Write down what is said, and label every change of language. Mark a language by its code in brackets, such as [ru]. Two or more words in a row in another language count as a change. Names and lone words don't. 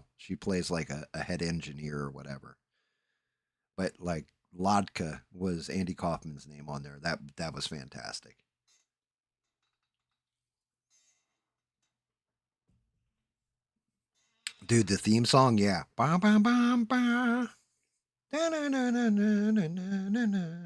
[en] She plays like a head engineer or whatever. But like Lodka was Andy Kaufman's name on there. That was fantastic. Dude, the theme song, yeah. Ba, ba, ba, ba. Na, na, na, na, na, na, na, na.